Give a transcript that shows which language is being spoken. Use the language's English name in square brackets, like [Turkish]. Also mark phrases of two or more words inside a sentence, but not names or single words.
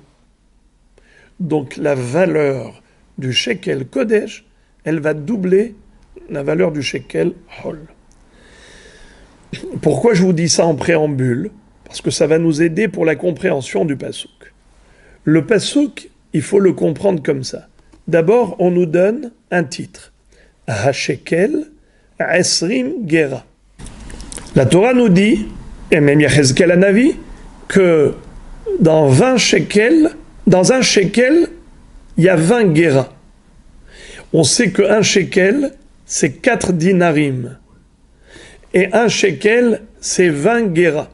[French] Donc, la valeur du [Hebrew] שקל קודש, [French] elle va doubler la valeur du [Hebrew] שקל חול. [French] Pourquoi je vous dis ça en préambule ? Parce que ça va nous aider pour la compréhension du passouk. Le passouk, il faut le comprendre comme ça. D'abord, on nous donne un titre. [Hebrew] השקל עשרים גרה. [French] La Torah nous dit, et même [Hebrew] יחזקאל הנביא, [French] que dans un shekel, il y a 20 gera. On sait qu'un shekel, c'est 4 dinarim. Et un shekel, c'est 20 gera.